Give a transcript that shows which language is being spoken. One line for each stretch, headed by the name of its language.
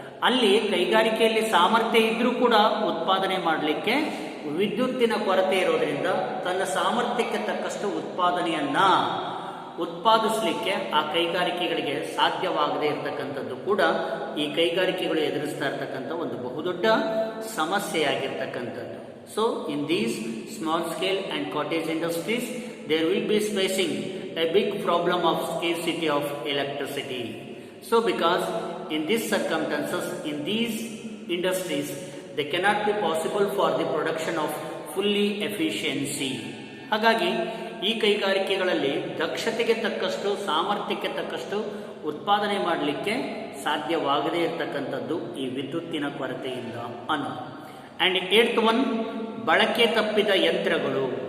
Kannada: ಅಲ್ಲಿ ಕೈಗಾರಿಕೆಯಲ್ಲಿ ಸಾಮರ್ಥ್ಯ ಇದ್ರೂ ಕೂಡ ಉತ್ಪಾದನೆ ಮಾಡಲಿಕ್ಕೆ ವಿದ್ಯುತ್ತಿನ ಕೊರತೆ ಇರೋದ್ರಿಂದ ತನ್ನ ಸಾಮರ್ಥ್ಯಕ್ಕೆ ತಕ್ಕಷ್ಟು ಉತ್ಪಾದನೆಯನ್ನು ಉತ್ಪಾದಿಸಲಿಕ್ಕೆ ಆ ಕೈಗಾರಿಕೆಗಳಿಗೆ ಸಾಧ್ಯವಾಗದೇ ಇರತಕ್ಕಂಥದ್ದು ಕೂಡ ಈ ಕೈಗಾರಿಕೆಗಳು ಎದುರಿಸ್ತಾ ಇರ್ತಕ್ಕಂಥ ಒಂದು ಬಹುದೊಡ್ಡ ಸಮಸ್ಯೆಯಾಗಿರ್ತಕ್ಕಂಥದ್ದು.
English: So in these small scale and cottage industries there will be facing a big problem of scarcity of electricity. So because in these circumstances, in these industries, they cannot be possible for the production of fully efficiency.
Kannada: ಹಾಗಾಗಿ ಈ ಕೈಗಾರಿಕೆಗಳಲ್ಲಿ ದಕ್ಷತೆಗೆ ತಕ್ಕಷ್ಟು, ಸಾಮರ್ಥ್ಯಕ್ಕೆ ತಕ್ಕಷ್ಟು ಉತ್ಪಾದನೆ ಮಾಡಲಿಕ್ಕೆ ಸಾಧ್ಯವಾಗದೇ ಇರತಕ್ಕಂಥದ್ದು ಈ ವಿದ್ಯುತ್ತಿನ ಕೊರತೆಯಿಂದ ಅನ್ನೋದು. ಆ್ಯಂಡ್ 8th one, ಬಳಕೆ ತಪ್ಪಿದ ಯಂತ್ರಗಳು.